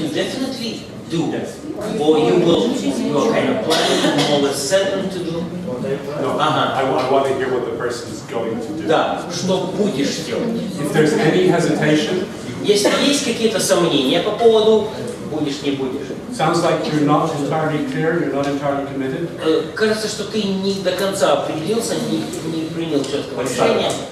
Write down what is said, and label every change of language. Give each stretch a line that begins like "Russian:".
English: you definitely do, or you will. You are kind of planning, more or less certain to do. No, I want to hear what the person is going to do.
Russian: Да, что будешь делать.
English: If there's any hesitation,
Russian: если есть какие-то сомнения по поводу будешь, не будешь.
English: Sounds like you're not entirely clear, you're not entirely committed.
Russian: Кажется, что ты не до конца определился, не принял четкого решения.